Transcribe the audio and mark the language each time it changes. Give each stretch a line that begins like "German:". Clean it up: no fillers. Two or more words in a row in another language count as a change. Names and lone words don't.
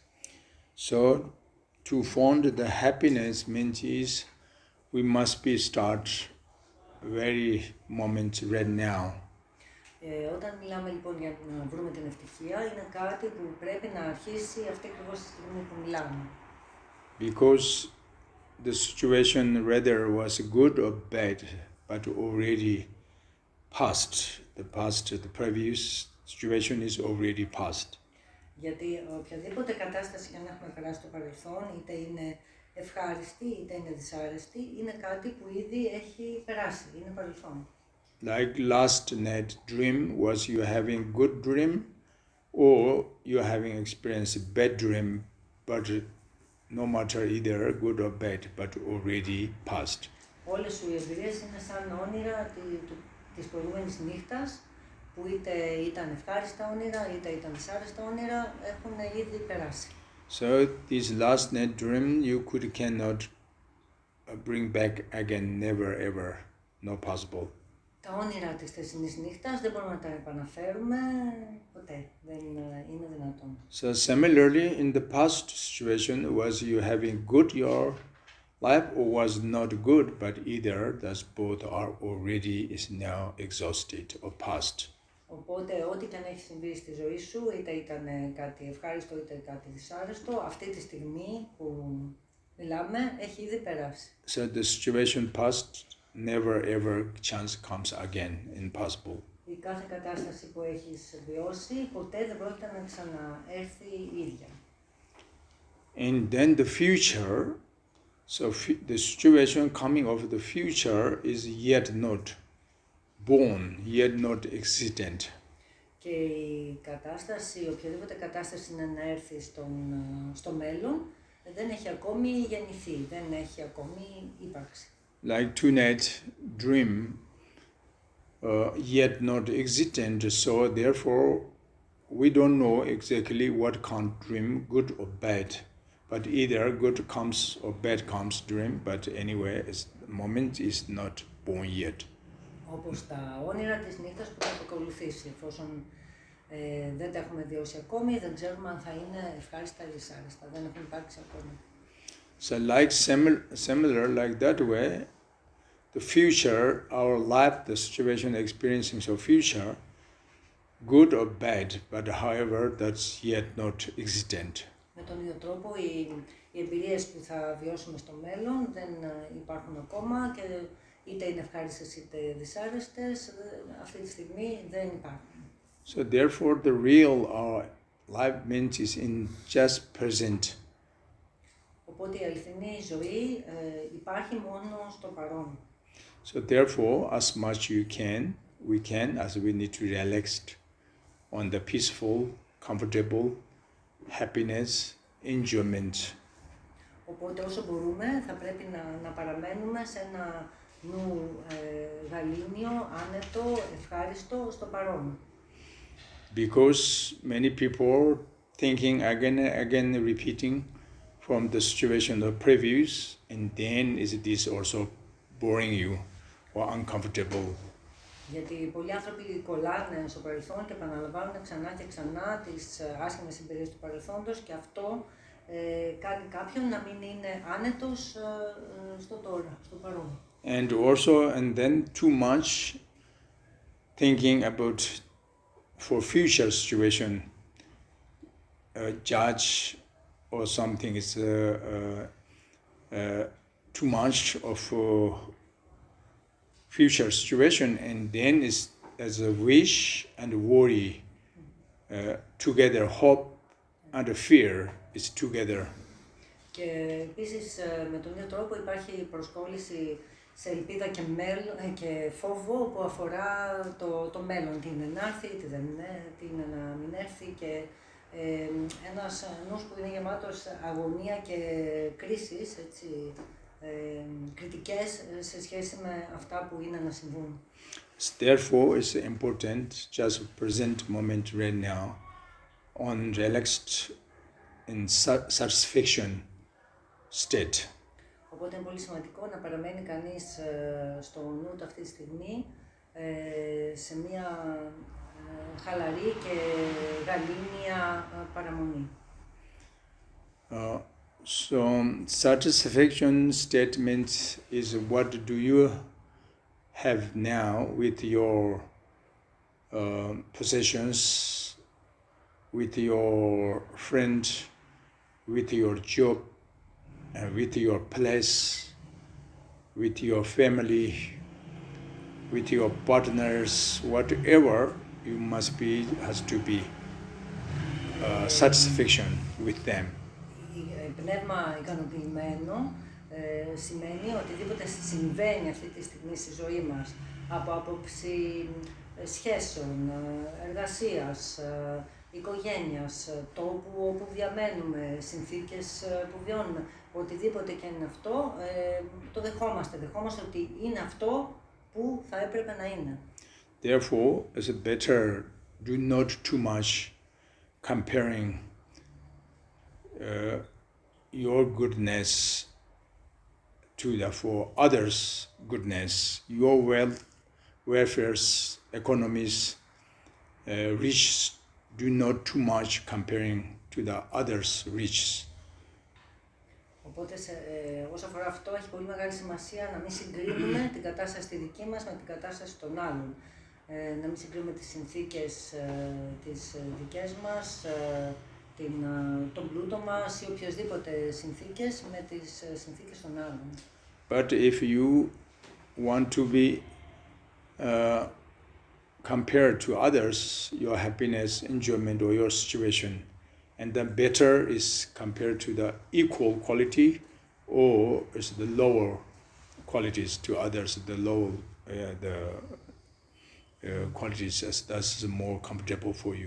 English: So, to find the happiness means is we must be start very moment right now.
Greek: Όταν μιλάμε λοιπόν για να βρούμε την ευτυχία, είναι κάτι που πρέπει να αρχίσει αυτή ακριβώς τη στιγμή που μιλάμε.
English: Because the situation whether was good or bad, but already past. The previous situation is already past.
Greek: Γιατί οποιαδήποτε κατάσταση για να έχουμε περάσει στο παρελθόν, είτε είναι ευχάριστη είτε είναι δυσάρεστη, είναι κάτι που ήδη έχει περάσει, είναι παρελθόν.
English: Like last night dream, was you having good dream or you having experienced a bad dream, but no matter either good or bad, but already past.
Greek: Όλες σου οι εμπειρίες είναι σαν όνειρα της προηγούμενης νύχτας, που είτε ήταν ευχάριστα όνειρα, είτε ήταν δυσάρεστα όνειρα, έχουν ήδη περάσει.
English: So this last night dream you cannot bring back again, never ever, not possible.
Greek: Τα όνειρα της θεσινής νύχτας δεν μπορούμε να τα επαναφέρουμε ποτέ, δεν είναι δυνατόν.
English: So similarly, in the past situation, was you having good your life or was not good, but either thus both are already is now exhausted or past.
Greek: Οπότε ό,τι και αν έχει συμβεί στη ζωή σου, είτε ήταν κάτι ευχάριστο είτε κάτι δυσάρεστο, αυτή τη στιγμή που μιλάμε έχει ήδη περάσει.
English: So the situation past, never ever chance comes again, impossible.
Greek: η κάθε κατάσταση που έχεις βιώσει ποτέ δεν πρόκειται να ξαναέρθει η ίδια.
English: And then the future, so the situation coming of the future is yet not born, yet not existent.
Greek: Και η κατάσταση, οποιαδήποτε κατάσταση είναι να έρθει στο μέλλον, δεν έχει ακόμη γεννηθεί, δεν έχει ακόμη ύπαρξη.
English: Like tonight dream, yet not existent, so therefore we don't know exactly what kind dream, good or bad. But either good comes or bad comes dream, but anyway, the moment is not born yet.
Greek: Όπως τα όνειρα της νύχτας που θα ακολουθήσει, εφόσον δεν τα έχουμε βιώσει ακόμη, δεν ξέρουμε αν θα είναι ευχάριστα ή δυσάρεστα, δεν έχουν υπάρξει ακόμη.
English: So like similar like that way, the future, our life, the situation experiencing so future, good or bad, but however that's yet not existent.
Greek: Με τον ίδιο τρόπο, οι εμπειρίες που θα βιώσουμε στο μέλλον δεν υπάρχουν ακόμα και είτε είναι ευχάριστες είτε δυσάρεστες, αυτή τη στιγμή δεν υπάρχουν.
English: So therefore the real life means is in just present.
Greek: Οπότε η αληθινή ζωή υπάρχει μόνο στο παρόν.
English: So therefore, as much we can, as we need to relax on the peaceful, comfortable, happiness, enjoyment.
Greek: Οπότε όσο μπορούμε θα πρέπει να παραμένουμε σε ένα νου γαλήνιο, άνετο, ευχάριστο στο παρόν.
English: Because many people thinking again repeating from the situation of previous, and then is this also boring you or uncomfortable.
Greek: Γιατί πολλοί άνθρωποι κολλάνε στο παρελθόν και επαναλαμβάνουν ξανά και ξανά τις άσχημες εμπειρίες του παρελθόντος και αυτό κάνει κάποιον να μην είναι άνετος στο τώρα, στο παρόν.
English: And also, and then too much thinking about for future situation, judge or something is too much of future situation, and then is as a wish and worry together, hope and fear is together.
Greek: Και επίσης με τον ίδιο τρόπο υπάρχει προσκόλληση σε ελπίδα και φόβο που αφορά το μέλλον, τι είναι να έρθει, τι δεν είναι, τι είναι να μην έρθει και ένας νους που είναι γεμάτος αγωνία και κρίσεις, έτσι, κριτικές σε σχέση με αυτά που είναι να συμβούν.
English: Therefore, it's important just present moment right now on relaxed in satisfaction state.
Greek: Οπότε είναι πολύ σημαντικό να παραμένει κανείς στο νου του αυτή τη στιγμή σε μια χαλαρή και γαλήνια παραμονή.
English: So satisfaction statement is what do you have now with your possessions, with your friend, with your job, with your place, with your family, with your partners, whatever you must be, has to be satisfaction with them.
Greek: Πνεύμα ικανοποιημένο σημαίνει οτιδήποτε συμβαίνει αυτή τη στιγμή στη ζωή μας από άποψη σχέσεων, εργασίας, οικογένειας, τόπου όπου διαμένουμε, συνθήκες που βιώνουμε, οτιδήποτε και είναι αυτό, το δεχόμαστε ότι είναι αυτό που θα έπρεπε να είναι.
English: Therefore, it's better do not too much comparing your goodness to the for others' goodness, your wealth, welfares, economies, riches. Do not too much comparing to the others' riches.
Greek: Οπότε όσο αφορά αυτό έχει πολύ μεγάλη σημασία να μην συγκρίνουμε την κατάσταση τη δική μας με την κατάσταση των άλλων. Να μην συγκρίνουμε τις συνθήκες τις δικές μας, τον πλούτο μας ή οποιοσδήποτε συνθήκες με τις συνθήκες των άλλων.
English: But if you want to be compare to others your happiness, enjoyment, or your situation, and the better is compared to the equal quality, or is the lower qualities to others, the low qualities as that's more comfortable for you.